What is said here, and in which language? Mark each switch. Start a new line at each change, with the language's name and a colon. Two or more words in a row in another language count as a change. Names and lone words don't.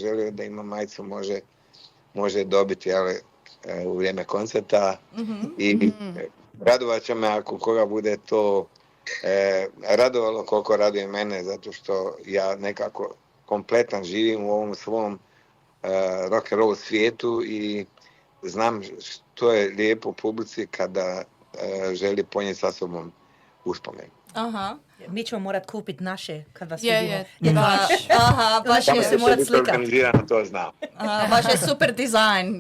Croatian: ako bude poželio da ima majicu može dobiti, ali u vrijeme koncerta i radovat će me ako koga bude to radovalo koliko raduje mene, zato što ja nekako kompletan živim u ovom svom
English: rock and roll
Croatian: svijetu i znam što je lijepo publici kada želi ponijeti sa sobom uspomenu. Aha. Mi ćemo morat kupiti naše kad vas Je, vidimo. Baš Tamo je, se morat biti slikat. organizirano, to znam. baš je super dizajn.